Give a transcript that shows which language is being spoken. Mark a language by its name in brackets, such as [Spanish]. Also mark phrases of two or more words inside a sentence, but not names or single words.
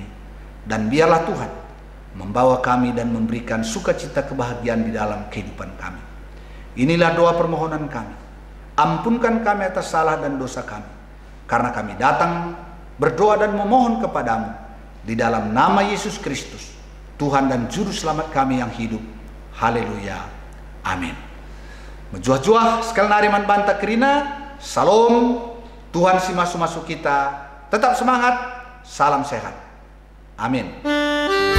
[Indonesian] Dan biarlah Tuhan membawa kami dan memberikan sukacita kebahagiaan di dalam kehidupan kami. Inilah doa permohonan kami. Ampunkan kami atas salah dan dosa kami, karena kami datang berdoa dan memohon kepadamu di dalam nama Yesus Kristus, Tuhan dan Juru Selamat kami yang hidup. Haleluya. Amin. [Batak Karo] Menjuah-juah sekali nariman banta kerina. [Indonesian] Salam. [Batak Karo] Tuhan si masuk-masuk kita. [Indonesian] Tetap semangat. Salam sehat. Amin.